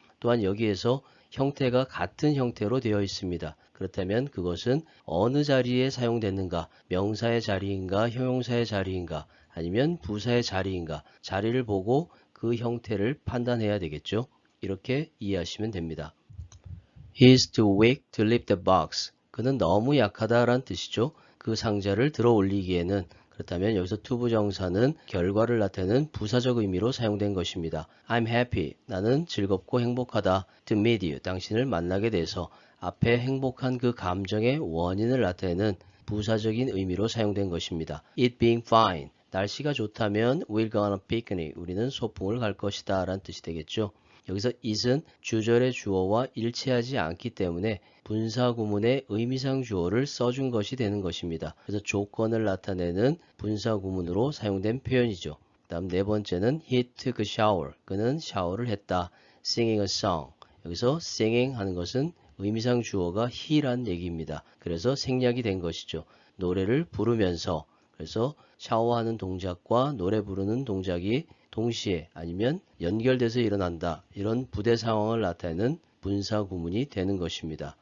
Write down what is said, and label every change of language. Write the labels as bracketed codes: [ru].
[ko] 또한 여기에서 형태가 같은 형태로 되어 있습니다. 그렇다면 그것은 어느 자리에 사용됐는가, 명사의 자리인가, 형용사의 자리인가, 아니면 부사의 자리인가, 자리를 보고 그 형태를 판단해야 되겠죠. 이렇게 이해하시면 됩니다. [en] He is too weak to lift the box. [ko] 그는 너무 약하다라는 뜻이죠. 그 상자를 들어 올리기에는 그렇다면 여기서 투부정사는 결과를 나타내는 부사적 의미로 사용된 것입니다. [en] I'm happy. [ko] 나는 즐겁고 행복하다. [en] To meet you. [ko] 당신을 만나게 돼서 앞에 행복한 그 감정의 원인을 나타내는 부사적인 의미로 사용된 것입니다. [en] It being fine. [ko] 날씨가 좋다면 [en] we're gonna picnic. [ko] 우리는 소풍을 갈 것이다 라는 뜻이 되겠죠. 여기서 it은 주절의 주어와 일치하지 않기 때문에 분사 구문의 의미상 주어를 써준 것이 되는 것입니다. 그래서 조건을 나타내는 분사 구문으로 사용된 표현이죠. 다음 네 번째는 [en] he took a shower. [ko] 그는 샤워를 했다. [en] singing a song. [ko] 여기서 singing 하는 것은 의미상 주어가 he란 얘기입니다. 그래서 생략이 된 것이죠. 노래를 부르면서 그래서 샤워하는 동작과 노래 부르는 동작이 동시에 아니면 연결돼서 일어난다. 이런 부대 상황을 나타내는 분사 구문이 되는 것입니다.